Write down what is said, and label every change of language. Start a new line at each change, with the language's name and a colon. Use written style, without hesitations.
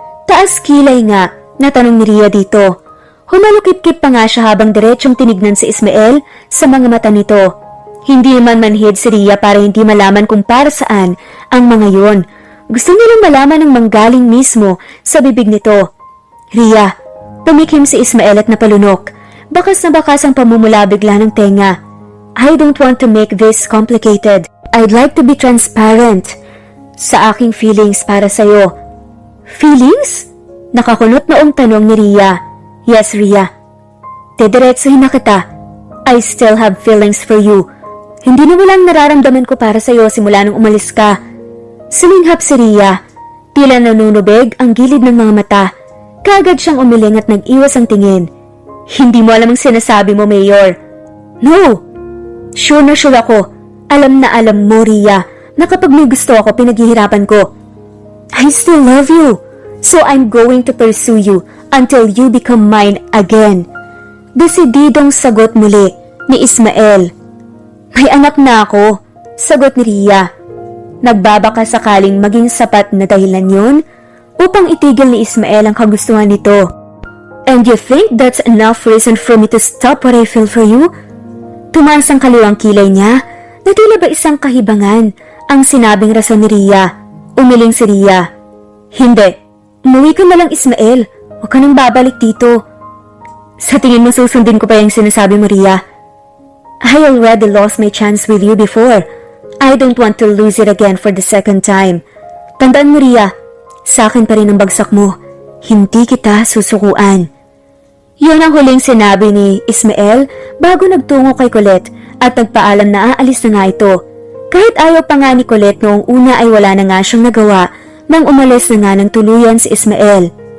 Filipino: Taas kilay nga, natanong ni Ria dito. Humalukip-kip pa nga siya habang diretsong tinignan si Ismael sa mga mata nito. Hindi naman manhid si Ria para hindi malaman kung para saan ang mga yon. Gusto niya lang malaman ng manggaling mismo sa bibig nito. Ria, tumikim si Ismael at napalunok. Bakas na bakas ang pamumula bigla ng tenga.
English: I don't want to make this complicated. I'd like to be transparent
Filipino: sa aking
English: feelings
Filipino: para sa'yo.
English: Feelings?
Filipino: Nakakunot noong tanong ni Ria. Yes, Ria. Dediretsuhin na kita.
English: I still have feelings for you.
Filipino: Hindi na walang nararamdaman ko para sa'yo simula nung umalis ka. Suminghap si Ria. Tila nanunubig ang gilid ng mga mata. Kaagad siyang umiling at nag-iwas ang tingin. Hindi mo alam ang sinasabi mo, Mayor. No! Sure na sure ako. Alam na alam mo, Ria, na kapag may gusto ako, pinaghihirapan ko.
English: I still love you. So I'm going to pursue you until you become mine again.
Filipino: Desididong sagot muli ni Ismael. May anak na ako, sagot ni Ria. Nagbabaka sakaling maging sapat na dahilan yun upang itigil ni Ismael ang kagustuhan nito.
English: And you think that's enough reason for me to stop what I feel for you?
Filipino: Tumaas ang kaliwang kilay niya na tila ba isang kahibangan ang sinabing rason ni Ria. Umiling si Ria. Hindi. Umuwi ka na lang, Ismael. Huwag ka nang babalik dito. Sa tingin mo susundin ko pa yung sinasabi mo, Ria?
English: I already lost my chance with you before. I don't want to lose it again for the second time.
Filipino: Tandaan mo, Ria, sa akin pa rin ang bagsak mo. Hindi kita susukuan. Yun ang huling sinabi ni Ismael bago nagtungo kay Colette at nagpaalam na aalis na nga ito. Kahit ayaw pa nga ni Colette noong una ay wala na nga siyang nagawa nang umalis na nga ng tuluyan si Ismael.